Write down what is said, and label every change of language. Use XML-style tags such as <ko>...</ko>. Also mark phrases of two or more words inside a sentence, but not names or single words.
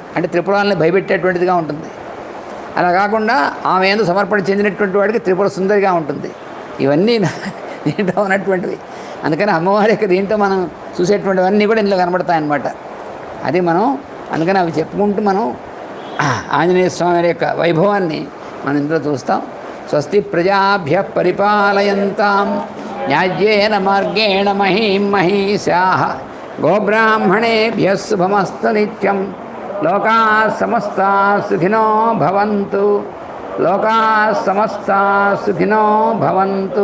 <te>అంటే త్రిపురాలని భయపెట్టేటువంటిదిగా ఉంటుంది. అలా కాకుండా ఆమె ఏందో సమర్పణ చెందినటువంటి వాడికి త్రిపుర సుందరిగా ఉంటుంది. ఇవన్నీ దీంట్లో ఉన్నటువంటివి. అందుకని అమ్మవారి యొక్క దీంట్లో మనం చూసేటువంటివన్నీ కూడా ఇందులో కనబడతాయన్నమాట. అది మనం అందుకని అవి చెప్పుకుంటూ మనం ఆంజనేయ స్వామి యొక్క వైభవాన్ని మనం ఇందులో చూస్తాం.</te> <sa>స్వస్తి ప్రజాభ్య పరిపాలయంతాం న్యాయ్యేన మార్గేణ మహీం మహీశాః గోబ్రాహ్మణేభ్యः శుభమస్తు నిత్యం. లోకాః సమస్తాః సుఖినో భవంతు. లోకాః సమస్తాః సుఖినో భవంతు.</sa>